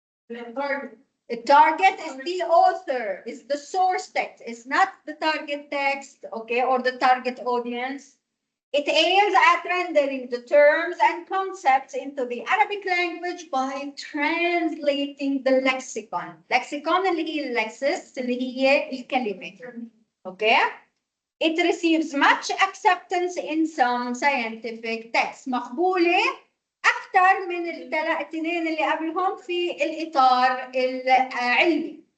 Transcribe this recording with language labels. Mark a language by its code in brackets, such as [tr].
[en] The target is the author, is the source text, it's not the target text, okay, or the target audience. It aims at rendering the terms and concepts into the Arabic language by translating the lexicon. [ar] Lexicon اللي هي lexis اللي هي الكلمة. [en] Okay? It receives much acceptance in some scientific texts. [ar] مقبولة أكثر من الاثنين اللي قبلهم في الإطار العلمي.